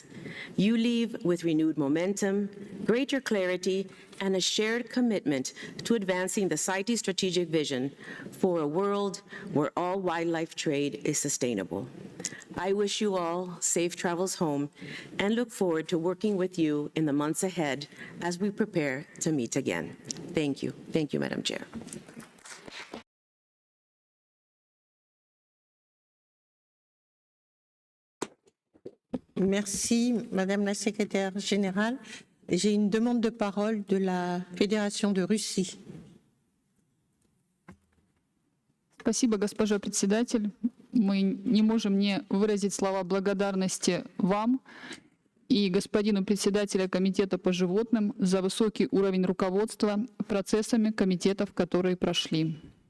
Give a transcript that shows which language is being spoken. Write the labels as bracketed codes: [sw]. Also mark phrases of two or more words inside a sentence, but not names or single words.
[en] You leave with renewed momentum, greater clarity, and a shared commitment to advancing the CITES strategic vision for a world where all wildlife trade is sustainable. I wish you all safe travels home and look forward to working with you in the months ahead as we prepare to meet again. Thank you. Thank you, Madam Chair. [fr] Merci, Madame la Secrétaire générale. J'ai une demande de parole de la Fédération de Russie. [ru] Спасибо, госпожа председатель. Мы не можем не выразить слова благодарности вам и господину председателя Комитета по животным за высокий уровень руководства процессами комитетов, которые прошли.